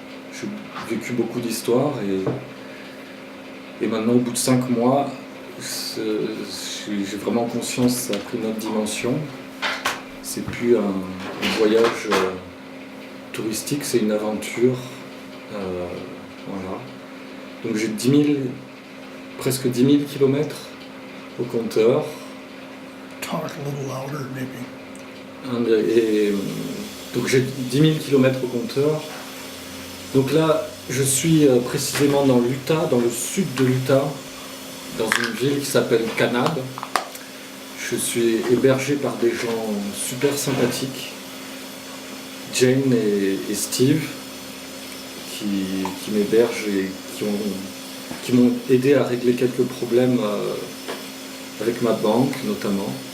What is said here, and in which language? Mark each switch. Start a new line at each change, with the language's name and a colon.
French: J'ai vécu beaucoup d'histoires et maintenant, au bout de 5 mois, j'ai vraiment conscience que ça a pris une autre dimension. C'est plus un voyage touristique, c'est une aventure. Voilà. Donc j'ai presque 10 000 kilomètres au compteur.
English: Talk a little louder, maybe.
French: Et donc j'ai 10 000 kilomètres au compteur. Donc là, je suis précisément dans l'Utah, dans le sud de l'Utah, dans une ville qui s'appelle Kanab. Je suis hébergé par des gens super sympathiques, Jane et Steve, qui m'hébergent et qui m'ont aidé à régler quelques problèmes avec ma banque notamment.